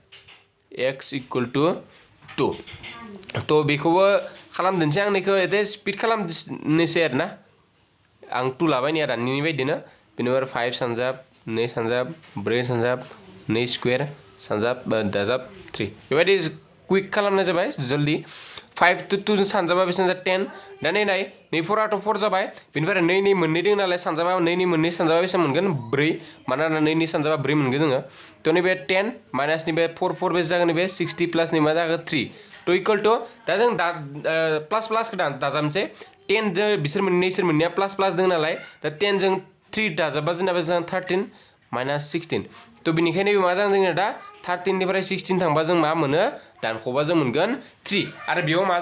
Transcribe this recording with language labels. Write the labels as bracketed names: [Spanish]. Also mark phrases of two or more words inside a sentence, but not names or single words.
[Bodo] x = 2 तो बेखौबो खालामदोंसै आं नैखौ एसे स्पिड खालामनोसै आरोना आं 2 लाबाय नै दानिनि बायदिनो बेनिफ्राय 5 सानजाब 2 सानजाब 4 सानजाब 2 स्क्वायर सानजाब दाजाब 3 बेबायदि क्विक खालामनाय जाबाय जल्दी 5 to 2 जों सानजाबा बेसेबां जाबाय 10 दा नै 4 आथ' 4 जाबाय बेनिफ्राय 2 मोननै दङ नालाय सानजाबा 2 मोननै सानजाबा बेसेबां मोनगोन 4 मानोना 2 सानजाबा 4 मोनगोन जोङो तो नैबे 10 माइनास नैबे 4 बेसे जागोन नैबे 60 प्लास नै मा जागोन 3 तो [English] equal to [Bodo] दा जों प्लासखौ दाजाबनोसै 10 जों बिसोर मोननैया प्लास दङ नालाय दा 10 जों 3 दाजाबा जोंना बे जागोन 13 माइनास 16 तो बेनिखायनो मा जागोन जोंनिया दा 13 निफ्राय 16 थांबा जों मा मोनो दानख'बा जों मोनगोन 3 आरो बेयाव मा